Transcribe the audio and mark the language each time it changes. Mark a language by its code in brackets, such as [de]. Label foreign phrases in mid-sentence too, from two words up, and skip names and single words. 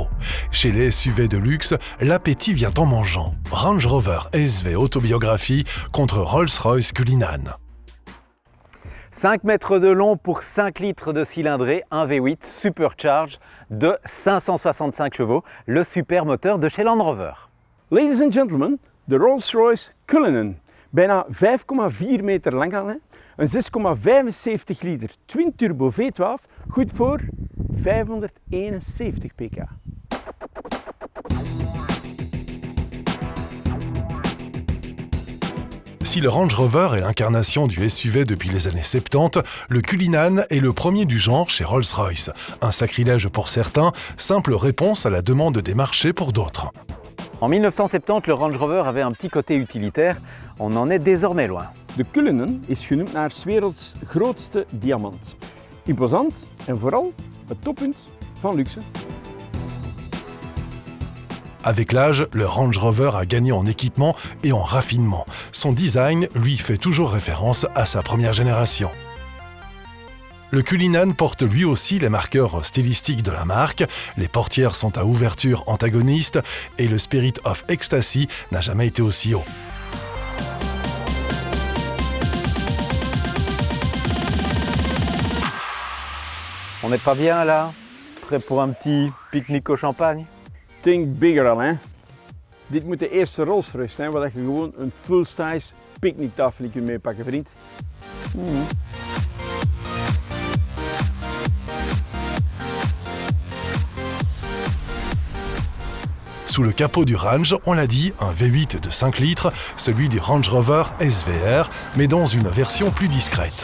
[fr] Chez les SUV de luxe, l'appétit vient en mangeant. Range Rover SV Autobiographie contre Rolls-Royce Cullinan. 5 mètres de long pour 5 litres de cylindrée, un V8 Supercharge de 565 chevaux, le super moteur de chez Land Rover. [en] Ladies and gentlemen, [nl] de Rolls-Royce Cullinan. Bijna 5,4 meter lang al, een 6,75 liter [en] twin turbo [nl] V12, goed voor 571 pk. [fr] Si le Range Rover est l'incarnation du SUV depuis les années 70, le Cullinan est le premier du genre chez Rolls-Royce. Un sacrilège pour certains, simple réponse à la demande des marchés pour d'autres. En 1970, le Range Rover avait un petit côté utilitaire. On en est désormais loin. [nl] De Cullinan is genoemd naar 's werelds grootste diamant. Imposant en vooral het toppunt van luxe. [fr] Avec l'âge, le Range Rover a gagné en équipement et en raffinement. Son design lui fait toujours référence à sa première génération. Le Cullinan porte lui aussi les marqueurs stylistiques de la marque. Les portières sont à ouverture antagoniste et le Spirit of Ecstasy n'a jamais été aussi haut. On n'est pas bien là? Prêt pour un petit pique-nique au champagne? [en] Think bigger [nl] al, hè. Dit moet de eerste Rolls-Royce zijn waar je gewoon een full-size picknicktafel kunt meepakken, vriend. [fr] Sous le capot du Range, on l'a dit, un V8 de 5 litres, celui du Range Rover SVR, mais dans une version plus discrète.